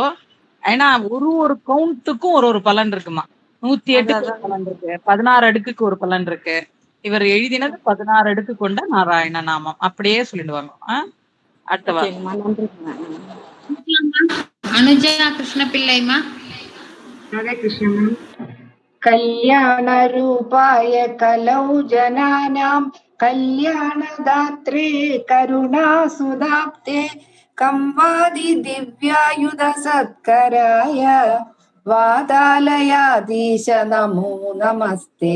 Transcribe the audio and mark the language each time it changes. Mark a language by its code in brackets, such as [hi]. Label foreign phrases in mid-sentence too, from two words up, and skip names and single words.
[ta] ஏன்னா ஒரு கவுண்ட்டுக்கும் ஒரு பலன் இருக்குமா. 108க்கு ஒரு பலன் இருக்கு, 16 அடுக்குக்கு ஒரு பலன் இருக்கு. இவர் எழுதினது 16 அடுக்கு கொண்ட நாராயண நாமம். அப்படியே சொல்லிடுவாங்க. அடுத்த வாரம் ஓகேங்கம்மா, நன்றிங்கம்மா. அனுஜா கிருஷ்ண பிள்ளைமா. [sa] कल्याणरूपाय कलौ जनानां कल्याणदात्रे करुणासुधाप्ते कंवादिदिव्यायुधसत्कराय वातालयाधीश नमो नमस्ते.